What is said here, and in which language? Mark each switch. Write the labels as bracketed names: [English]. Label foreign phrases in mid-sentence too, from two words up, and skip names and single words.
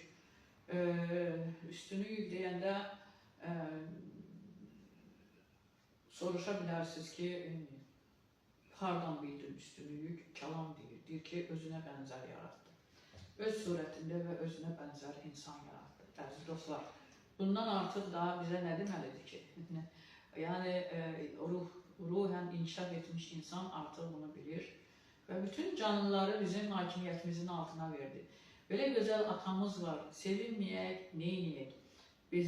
[Azerbaijani] Üstünüyük deyəndə soruşa bilərsiniz ki, hardan bildin üstünüyük? Kəlam deyir ki, özünə bənzər yarattı. Öz surətində və özünə bənzər insan yarattı. Əziz dostlar, bundan artıq daha bizə nə deməlidir ki? [Turkish] yani ruhen inkişaf etmiş insan artık bunu bilir. Ve bütün canlıları bizim hakimiyetimizin altına verdi. Böyle güzel atamız var. Sevinmeyek, neyniyek? Bize